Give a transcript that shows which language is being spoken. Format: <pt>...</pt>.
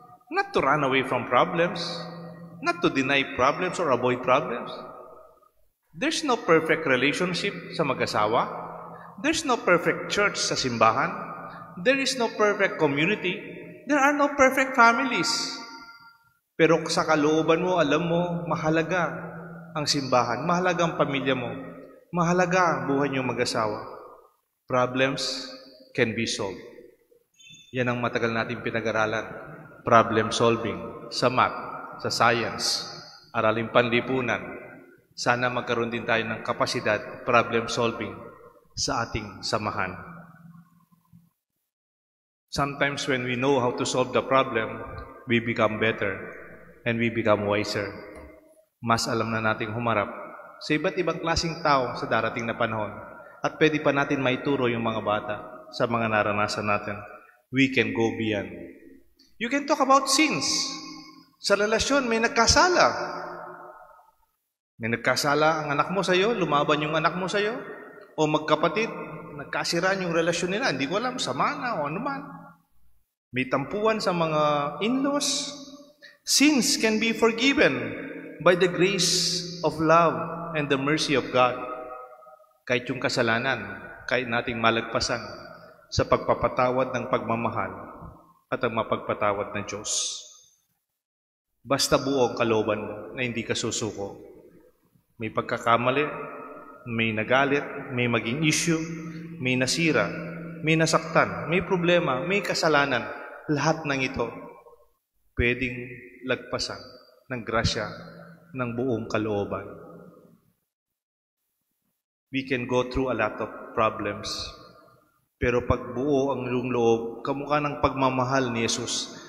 <en>Not to run away from problems. Not to deny problems or avoid problems. There's no perfect relationship</en> <tl>sa mag-asawa.</tl> <en>There's no perfect church</en> <tl>sa simbahan.</tl> <en>There is no perfect community. There are no perfect families.</en> <tl>Pero sa kalooban mo, alam mo, mahalaga ang simbahan. Mahalaga ang pamilya mo. Mahalaga ang buhay niyong mag-asawa.</tl> <en>Problems can be solved.</en> <tl>Yan ang matagal natin pinag-aralan. Problem solving sa math, sa science, araling panlipunan. Sana magkaroon din tayo ng kapasidad, problem solving sa ating samahan.</tl> <en>Sometimes when we know how to solve the problem, we become better. And we become wiser.</en> <tl>Mas alam na nating humarap sa iba't ibang klaseng tao sa darating na panahon. At pwede pa natin maituro yung mga bata sa mga naranasan natin.</tl> <en>We can go beyond. You can talk about sins.</en> <tl>Sa relasyon, may nagkasala. May nagkasala ang anak mo sa'yo, lumaban yung anak mo sa'yo, o magkapatid, nagkasiraan yung relasyon nila. Hindi ko alam, sama na o anuman. May tampuan sa mga in-laws.</tl> <en>Sins can be forgiven by the grace of love and the mercy of God.</en> <tl>Kahit yung kasalanan, kahit nating malagpasan sa pagpapatawad ng pagmamahal at ang mapagpatawad ng Diyos. Basta buo ang kalooban mo na hindi ka susuko. May pagkakamali, may nagalit, may maging issue, may nasira, may nasaktan, may problema, may kasalanan. Lahat ng ito pwedeng lagpasan ng grasya ng buong kalooban.</tl> <en>We can go through a lot of problems.</en> <tl>Pero pag buo ang iyong loob, kamukha ng pagmamahal ni Jesus.</tl>